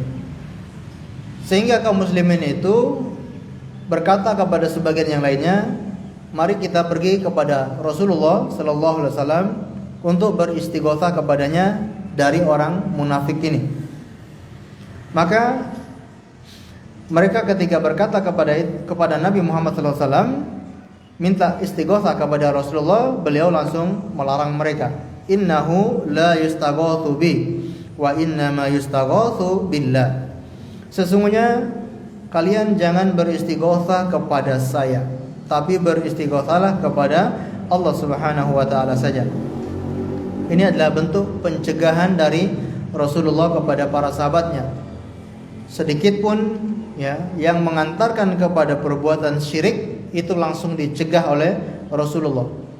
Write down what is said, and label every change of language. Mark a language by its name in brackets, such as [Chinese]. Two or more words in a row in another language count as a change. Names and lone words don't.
[Indonesian] Sehingga kaum muslimin itu berkata kepada sebagian yang lainnya, mari kita pergi kepada Rasulullah [Arabic] صلى الله عليه وسلم [Indonesian] untuk beristighatsah kepadanya dari orang munafik ini. Maka mereka ketika berkata kepada Nabi Muhammad SAW minta istighatsah kepada Rasulullah, beliau langsung melarang mereka. [Arabic] إنه لا يستغاث بي وإنما يستغاث بالله. [Indonesian] Sesungguhnya kalian jangan beristighatsah kepada saya, tapi beristighatsahlah kepada Allah [Arabic] سبحانه وتعالى [Indonesian] saja. Ini adalah bentuk pencegahan dari Rasulullah kepada para sahabatnya. Sedikit pun, ya, yang mengantarkan kepada perbuatan syirik itu langsung dicegah oleh Rasulullah.